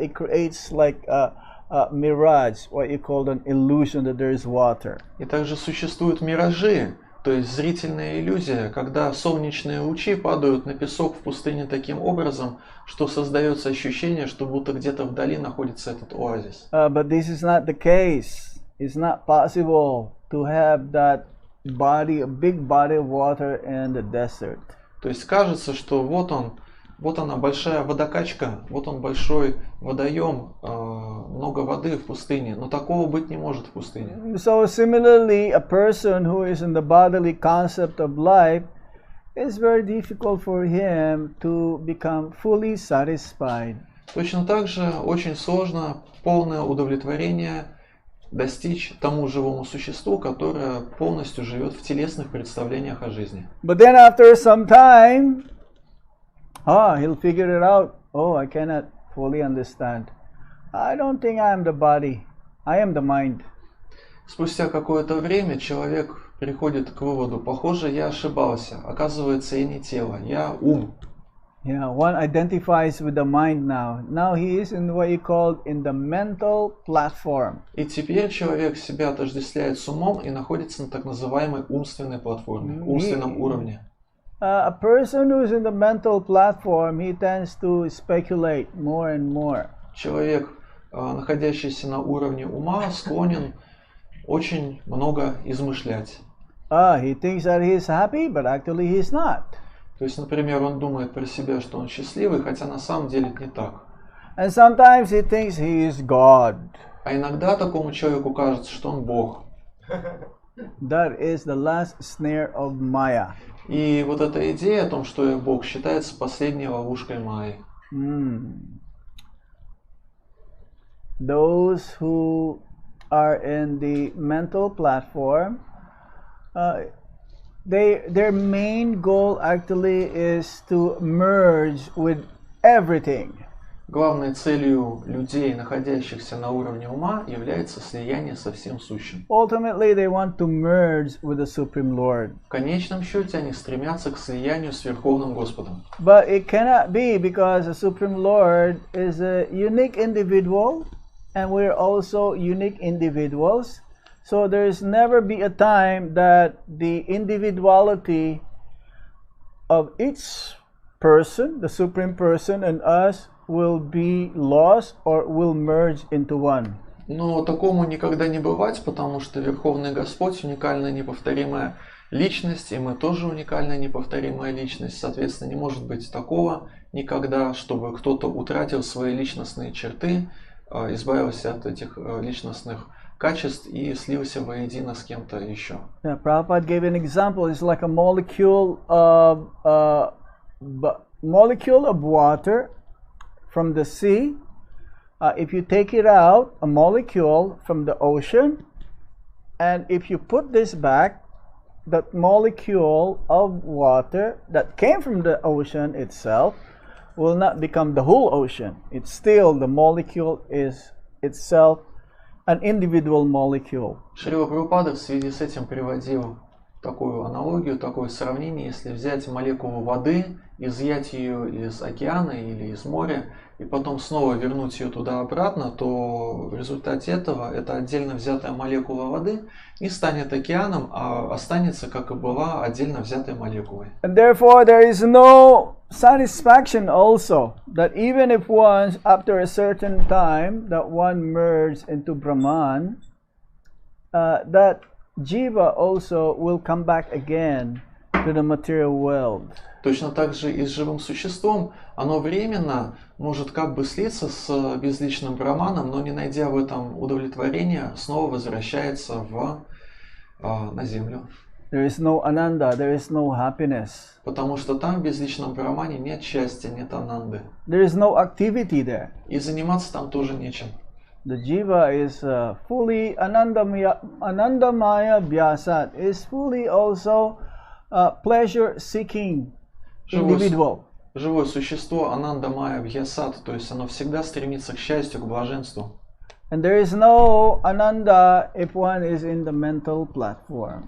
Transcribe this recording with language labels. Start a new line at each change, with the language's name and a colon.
English: It creates like a mirage, what you call an illusion that there is water.
Russian: И также существуют миражи, то есть зрительная иллюзия, когда солнечные лучи падают на песок в пустыне таким образом, что создается ощущение, что будто где-то вдали находится этот оазис.
English: But this is not the case. It's not possible to have that body, a big body of water in the desert.
Russian: То есть кажется, что вот она большая водокачка, вот он большой водоем, много воды в пустыне, но такого быть не может в пустыне.
English: So similarly, a person who is in the bodily concept of life, it's very difficult for him to become fully satisfied.
Russian: Точно так же очень сложно полное удовлетворение достичь тому живому существу, которое полностью живет в телесных представлениях о жизни.
English: But then after some time, he'll figure it out. Oh, I cannot fully understand. I don't think I am the body. I am the mind.
Russian: Спустя какое-то время человек приходит к выводу: похоже, я ошибался. Оказывается, я не тело, я ум.
English: Yeah, one identifies with the mind now. Now he is in what you call in the mental platform.
Russian: И теперь человек себя отождествляет с умом и находится на так называемой умственной платформе, умственном уровне.
English: A person who is in the mental platform, he tends to speculate more and more.
Russian: Человек, находящийся на уровне ума, склонен очень много измышлять.
English: He thinks that he is happy, but actually he is not.
Russian: То есть, например, он думает про себя, что он счастливый, хотя на самом деле это не так.
English: And sometimes he thinks he is God.
Russian: А иногда такому человеку кажется, что он Бог.
English: That is the last snare of Maya.
Russian: И вот эта идея о том, что я Бог, считается последней ловушкой Майи.
English: Those who are in the mental platform, their main goal actually is to merge with everything.
Russian: Главной целью людей, находящихся на уровне ума, является слияние со всем сущим.
English: Ultimately, they want to merge with the Supreme Lord.
Russian: В конечном счете они стремятся к слиянию с Верховным Господом.
English: But it cannot be, because the Supreme Lord is a unique individual, and we're also unique individuals. So there's never be a time that the individuality of each person, the Supreme Person, and us will be lost or will merge into one.
Russian: Но такому никогда не бывать, потому что Верховный Господь — уникальная неповторимая личность, и мы тоже уникальная неповторимая личность. Соответственно, не может быть такого никогда, чтобы кто-то утратил свои личностные черты, избавился от этих личностных качеств и слился воедино с кем-то еще.
English: Yeah, Prabhupada gave an example. It's like a molecule of water from the sea. If you take it out, a molecule from the ocean, and if you put this back, that molecule of water that came from the ocean itself will not become the whole ocean. It's still, the molecule is itself an individual molecule.
Russian: Шрила Прабхупада в связи с этим приводил такую аналогию, такое сравнение: если взять молекулу воды, изъять ее из океана или из моря, и потом снова вернуть ее туда обратно, то в результате этого эта отдельно взятая молекула воды не станет океаном, а останется, как и была, отдельно взятой молекулой.
English: And therefore there is no satisfaction also, that even if once after a certain time that one merges into Brahman, that Jiva also will come back again to the material world.
Russian: Точно так же и с живым существом. Оно временно может как бы слиться с безличным Брахманом, но не найдя в этом удовлетворения, снова возвращается на землю.
English: There is no ananda, there is no happiness.
Russian: Потому что там в безличном Брахмане нет счастья, нет ананды.
English: There is no activity there.
Russian: И заниматься там тоже нечем.
English: The jiva is fully anandamaya vyasat, is fully also pleasure-seeking individual.
Russian: Живое существо ананда майя бхьясат, то есть оно всегда стремится к счастью, к блаженству.
English: And there is no ananda if one is in the mental platform.